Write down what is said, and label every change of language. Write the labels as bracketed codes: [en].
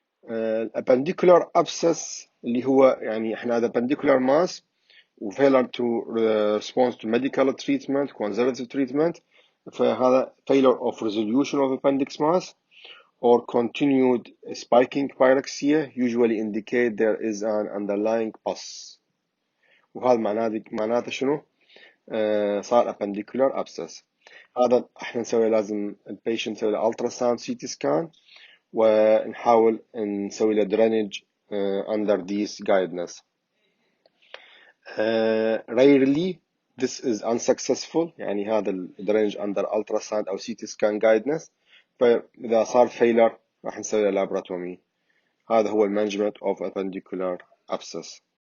[ar] الابنديكولار ابسس اللي هو يعني احنا هذا [en] appendicular mass و failure to respond to medical treatment conservative treatment [ar] فهذا [en] failure of resolution of appendix mass or continued spiking pyrexia usually indicate there is an underlying pus [ar] وهذا معناته شنو؟ صار [en] appendicular abscess. [ar] هذا احنا نسوي لازم البيشنت نسوي له ultrasound CT scan ونحاول نسوي له [en] drainage under this guidance. Rarely this is unsuccessful [ar] يعني هذا [en] drainage under ultrasound أو CT scan guidance [ar] فإذا صار [en] failure [ar] راح نسوي له [en] laparotomy. [ar] هذا هو [en] management of appendicular abscess.